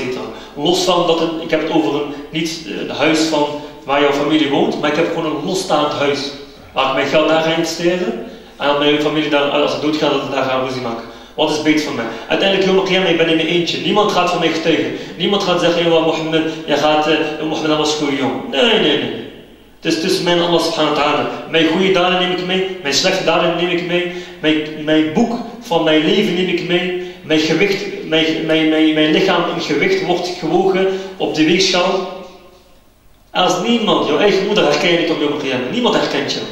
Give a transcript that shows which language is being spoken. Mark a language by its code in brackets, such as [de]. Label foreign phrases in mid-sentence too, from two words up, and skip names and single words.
[nl] Los van dat ik heb het over niet het huis van waar jouw familie woont, maar ik heb gewoon een losstaand huis, waar ik mijn geld daar ga investeren, en mijn familie daar, als het doodgaat, dat ik daar ga ruzie maken. Wat is beter van mij? Uiteindelijk, ik ben in mijn eentje. Niemand gaat van mij getuigen. Niemand gaat zeggen, Mohammed, jij gaat Mohammed was goede jongen. Nee. Het is tussen mij en [ar] Allah subhanahu wa ta'ala. [nl] Mijn goede daden neem ik mee, mijn slechte daden neem ik mee, mijn boek van mijn leven neem ik mee, mijn gewicht, mijn lichaam in gewicht wordt gewogen op de weegschaal. Als niemand, jouw eigen moeder herkent je niet op jouw qiyamah. Niemand herkent je.